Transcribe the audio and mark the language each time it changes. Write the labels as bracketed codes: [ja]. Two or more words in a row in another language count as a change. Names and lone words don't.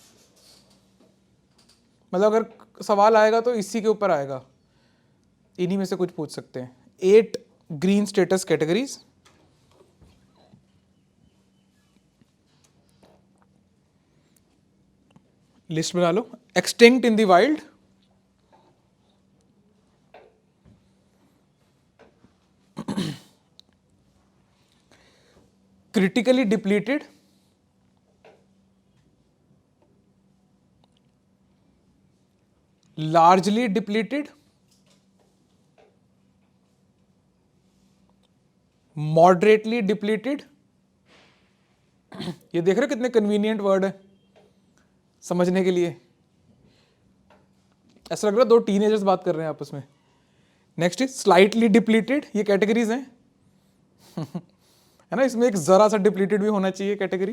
[hi] मतलब अगर सवाल आएगा तो इसी के ऊपर आएगा, इन्हीं में से कुछ पूछ सकते हैं। 8 [en] green status categories. [hi] लिस्ट बना लो। [en] extinct in the wild, critically depleted, largely depleted, moderately depleted। [hi] ये देख रहे हो कितने [en] convenient word [hi] है समझने के लिए। ऐसा लग रहा है दो टीनेजर्स बात कर रहे हैं आपस में। [en] next is slightly depleted, [hi] ये कैटेगरीज हैं है ना, इसमें एक जरा सा डिप्लीटेड भी होना चाहिए कैटेगरी।